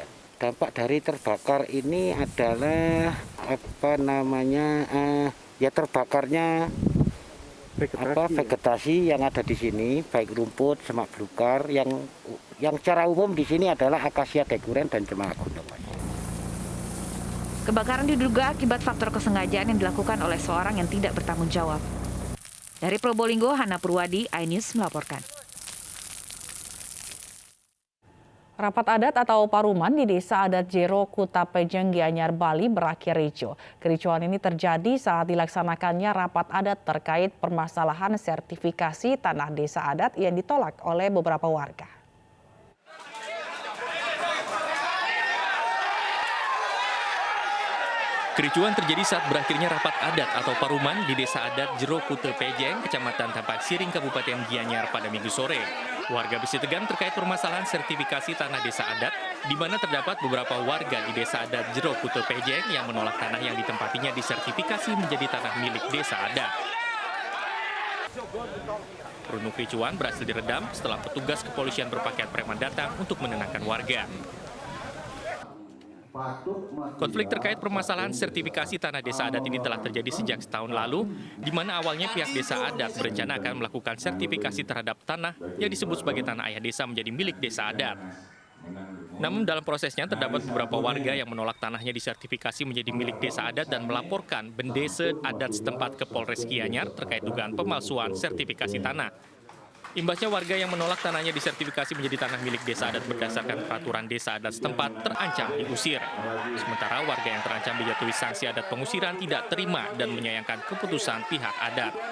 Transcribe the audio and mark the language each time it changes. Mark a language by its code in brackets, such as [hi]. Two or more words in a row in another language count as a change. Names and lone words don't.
[id] Dampak dari terbakar ini adalah terbakarnya vegetasi yang ada di sini, baik rumput, semak belukar, yang secara umum di sini adalah akasia decuren dan cemara gunung. Kebakaran diduga akibat faktor kesengajaan yang dilakukan oleh seorang yang tidak bertanggung jawab. Dari Probolinggo, Hana Purwadi, iNews melaporkan. Rapat adat atau paruman di Desa Adat Jero, Kuta Pejeng, Gianyar, Bali berakhir ricuh. Kericuhan ini terjadi saat dilaksanakannya rapat adat terkait permasalahan sertifikasi tanah desa adat yang ditolak oleh beberapa warga. Kericuhan terjadi saat berakhirnya rapat adat atau paruman di Desa Adat Jero Kuta Pejeng, Kecamatan Tampak Siring, Kabupaten Gianyar pada Minggu sore. Warga bersitegang terkait permasalahan sertifikasi tanah desa adat di mana terdapat beberapa warga di Desa Adat Jero Kute Pejeng yang menolak tanah yang ditempatinya disertifikasi menjadi tanah milik desa adat. Perundung kericuan berhasil diredam setelah petugas kepolisian berpakaian preman datang untuk menenangkan warga. Konflik terkait permasalahan sertifikasi tanah desa adat ini telah terjadi sejak setahun lalu, di mana awalnya pihak desa adat berencana akan melakukan sertifikasi terhadap tanah yang disebut sebagai tanah ayah desa menjadi milik desa adat. Namun dalam prosesnya terdapat beberapa warga yang menolak tanahnya disertifikasi menjadi milik desa adat dan melaporkan bendese adat setempat ke Polres Gianyar terkait dugaan pemalsuan sertifikasi tanah. Imbasnya warga yang menolak tanahnya disertifikasi menjadi tanah milik desa adat berdasarkan peraturan desa adat setempat terancam diusir. Sementara warga yang terancam dijatuhi sanksi adat pengusiran tidak terima dan menyayangkan keputusan pihak adat.